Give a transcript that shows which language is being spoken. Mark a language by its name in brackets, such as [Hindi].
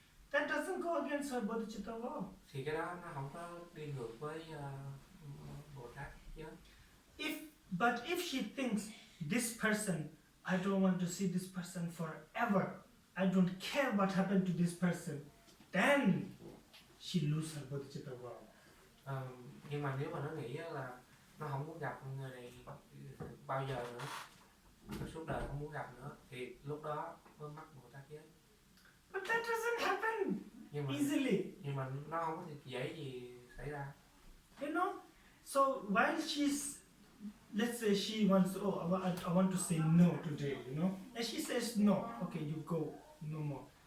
[English] That doesn't go against her bodhicitta vow. [Vietnamese] Thì cái đó nó không có đi ngược với Bồ Tát giới. [English] But if she thinks this person, I don't want to see this person forever, I don't care what happened to this person, then she loses her bodhicitta vow. [Vietnamese] Nhưng mà nếu mà nó nghĩ là nó không muốn gặp người này bao giờ nữa, suốt đời không muốn gặp nữa, thì lúc đó mới mắc Bồ Tát giới. [English] But that doesn't happen easily. [Vietnamese] Nhưng mà nó không có dễ gì xảy ra. [English] You know, so while she's, let's say she wants, I want to say no today, and she says no, okay, you go, no more.